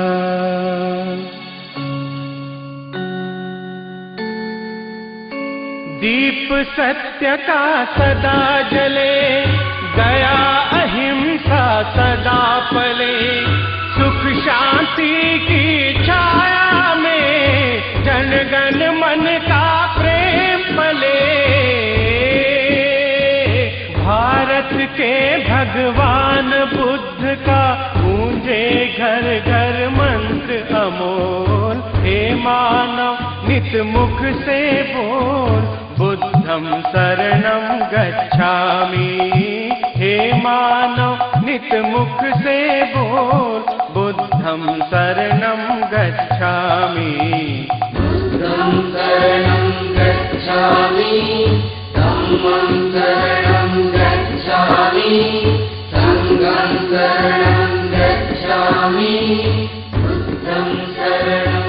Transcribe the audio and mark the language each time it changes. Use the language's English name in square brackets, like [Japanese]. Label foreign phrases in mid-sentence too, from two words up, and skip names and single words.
[Hindi] दीप सत्य का सदा जले, दया अहिंसा सदा पले, सुख शांति की छाया में जनगण मन का प्रेम पले। भारत के भगवान बुद्ध का गूंजे घर घर मंत्र अमोल। हे मानव नित मुख से बोल, [Pali] बुद्धं शरणं गच्छामि। [Hindi] हे मानव नित मुख से बोल, [Pali] बुद्धं शरणं गच्छामि। बुद्धं शरणं गच्छामि, धम्मं शरणं गच्छामि, संघं शरणं गच्छामि, बुद्धं शरणं